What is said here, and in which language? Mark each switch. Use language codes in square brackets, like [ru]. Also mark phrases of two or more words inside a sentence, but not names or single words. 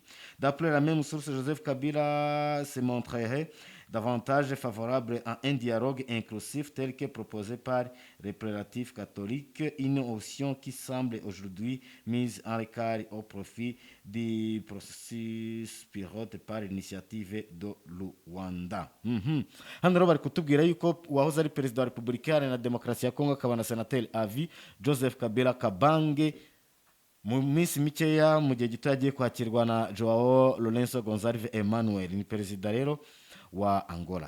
[fr] D'après la même source, Joseph Kabila se montrerait davantage favorable à un dialogue inclusif tel que proposé par les prélats catholiques, une option qui semble aujourd'hui mise en écart au profit du processus pilote par l'initiative de Luanda. [rn] Hano rero bari kutubwira yuko uwahoze ari perezida wa Repubulika Iharanira Demokarasi ya Kongo akaba na senateri avi Joseph Kabila Kabange mu minsi mikeya, mu gihe gito yagiye kwakirwa na Joao Lourenço Gonçalves Emmanuel, ni perezida rero wa Angola.